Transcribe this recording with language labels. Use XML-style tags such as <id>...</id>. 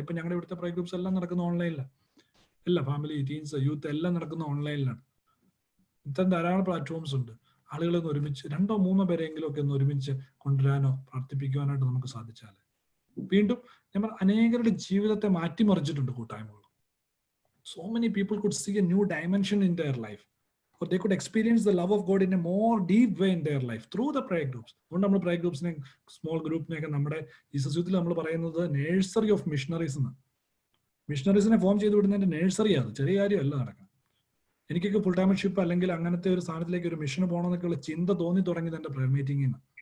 <ml>ഇപ്പൊ ഞങ്ങളുടെ ഇവിടുത്തെ പ്രേ ഗ്രൂപ്പ്സ് എല്ലാം നടക്കുന്ന ഓൺലൈനിലാണ്. എല്ലാ ഫാമിലി, ടീൻസ്, യൂത്ത് എല്ലാം നടക്കുന്ന ഓൺലൈനിലാണ്. ഇത്തരം ധാരാളം പ്ലാറ്റ്ഫോംസ് ഉണ്ട്. ആളുകളൊന്ന് ഒരുമിച്ച് 2-3 പേരെങ്കിലും ഒക്കെ ഒന്ന് ഒരുമിച്ച് കൊണ്ടുവരാനോ പ്രാർത്ഥിപ്പിക്കുവാനായിട്ട് നമുക്ക് സാധിച്ചാൽ വീണ്ടും നമ്മൾ അനേകരുടെ ജീവിതത്തെ മാറ്റിമറിച്ചിട്ടുണ്ട് കൂട്ടായ്മകൾ.</ml> <en>So many people could see a new dimension in their life, or they could experience the love of God in a more deep way in their life through the prayer groups.</en> <ml>അതുകൊണ്ട് നമ്മൾ prayer groupsനെ, small ഗ്രൂപ്പിനെയൊക്കെ നമ്മുടെ Jesus യൂത്തിൽ നമ്മൾ പറയുന്നത് nursery of missionaries എന്ന്. മിഷണറീസിനെ form ചെയ്ത് വിടുന്നതിന്റെ നേഴ്സറിയാണ്, ചെറിയ കാര്യമല്ല നടക്കുന്നത്. എനിക്കൊക്കെ ഫുൾ ടൈമർഷിപ്പ് അല്ലെങ്കിൽ അങ്ങനത്തെ ഒരു സ്ഥാനത്തിലേക്ക് ഒരു മിഷന് പോകണമെന്നൊക്കെയുള്ള ചിന്ത തോന്നി തുടങ്ങിയത് എൻ്റെ പ്രയർ മീറ്റിംഗിൽ നിന്ന്.</ml>